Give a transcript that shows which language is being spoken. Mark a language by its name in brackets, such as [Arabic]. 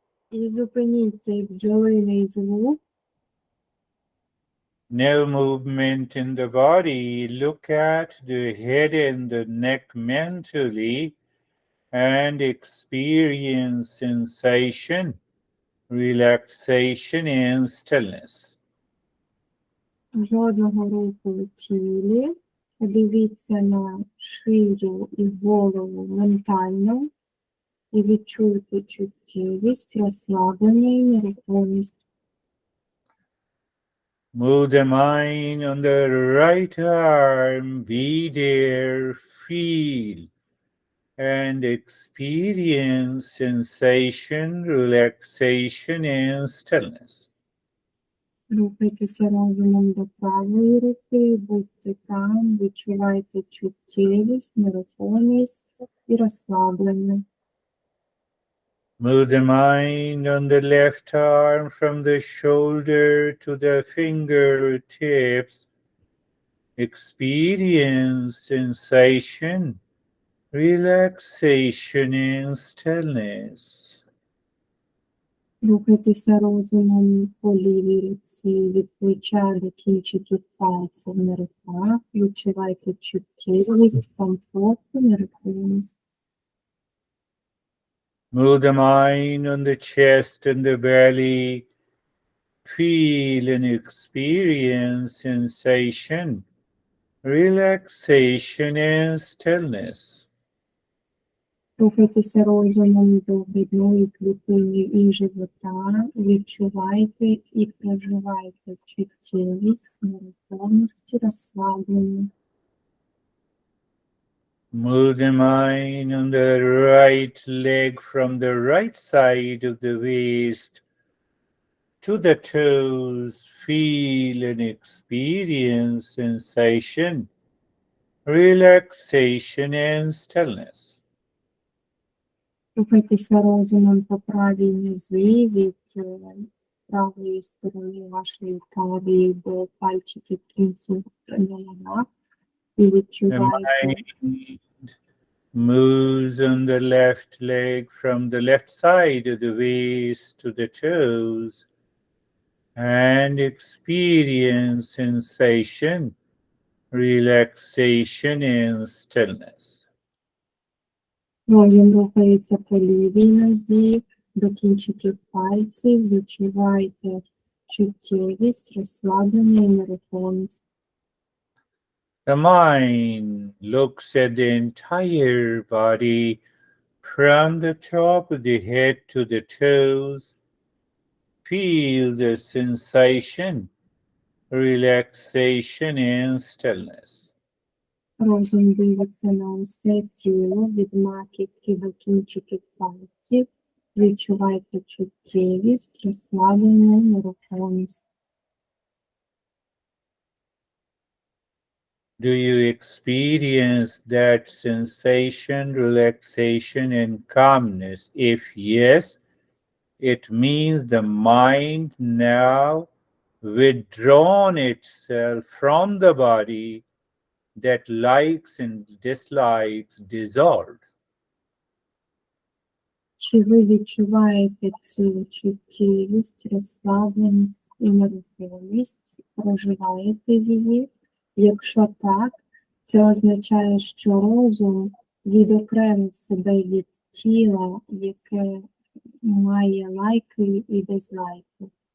[Ukrainian] І зупиніть цей бджолиний звук. [English] No movement in the body. Look at the head and the neck mentally and experience sensation, relaxation, and stillness. [Ukrainian] Жодного руху в тілі. Подивіться на шию і голову ментально і відчуйте чуттєвість, розслаблення і нерухомість. [English] Move the mind on the right arm. Be there. Feel and experience sensation, relaxation, and stillness. [Ukrainian] Рухайтеся розумом до правої руки, будьте там, відчувайте чуттєвість, нерухомість і розслаблення. [English] Move the mind on the left arm from the shoulder to the fingertips. Experience sensation, relaxation, and stillness. [Ukrainian] Рухайтеся розумом по лівій руці, від плеча до кінчиків пальців на руках, відчувайте чуттєвість, комфорт і нерухомість. [English] Move the mind on the chest and the belly. Feel and experience sensation, relaxation, and stillness. [Ukrainian] Рухайтеся розумом до грудної клітини і живота, відчувайте і проживайте чуттєвість, нерухомість і розслаблення. [English] Move the mind on the right leg from the right side of the waist to the toes. Feel and experience sensation, relaxation, and stillness. [Ukrainian] Рухайтеся розумом по правій нозі від правої сторони вашої талії до пальчиків кінців на ногах і [English] The [Ukrainian] відчувайте. [English] mind moves on the left leg from the left side of the waist to the toes and experience sensation, relaxation, and stillness. [Ukrainian] Розум рухається по лівій нозі до кінчиків пальців, відчувайте чуттєвість, розслаблення і нерухомість. [English] The mind looks at the entire body from the top of the head to the toes. Feel the sensation, relaxation, and stillness. [Ukrainian] Розум дивиться на усе тіло від маківки до кінчиків пальців, відчувайте чуттєвість, розслаблення і нерухомість. [English] Do you experience that sensation, relaxation, and calmness? If yes, it means the mind now withdrawn itself from the body, that likes and dislikes dissolved. [Ukrainian] Чи ви відчуваєте цю чуттєвість, розслабленість і нерухомість, проживаєте її? Якщо так, це означає, що розум відокремив себе від тіла, яке має лайки і дизлайки.